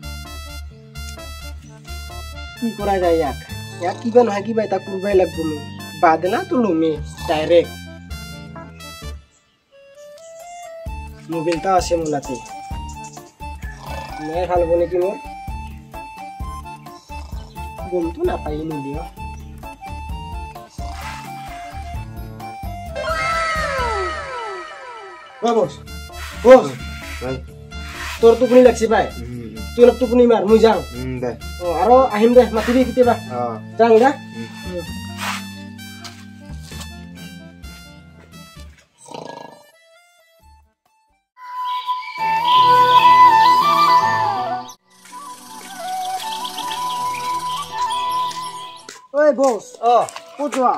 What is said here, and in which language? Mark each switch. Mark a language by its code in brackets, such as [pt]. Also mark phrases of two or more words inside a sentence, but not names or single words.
[as] কি করা যায় ইয়াক কিবা নহয় কিবা এটা করবাই লাগবো মই বাদলা তো লমে ডাইরেক্ট মোবাইলটা আছে মোলাতে নাই ভালব নাকি মোর গমতো নাপাই নিলিও বস বস তোর টুপনি লাগছে ভাই তুই অলপ টুপনি মার মুই যাও আৰু আহিম দে মাতিবি কেতিয়াবা যাওঁ দে ঐ বস ক'ত যোৱা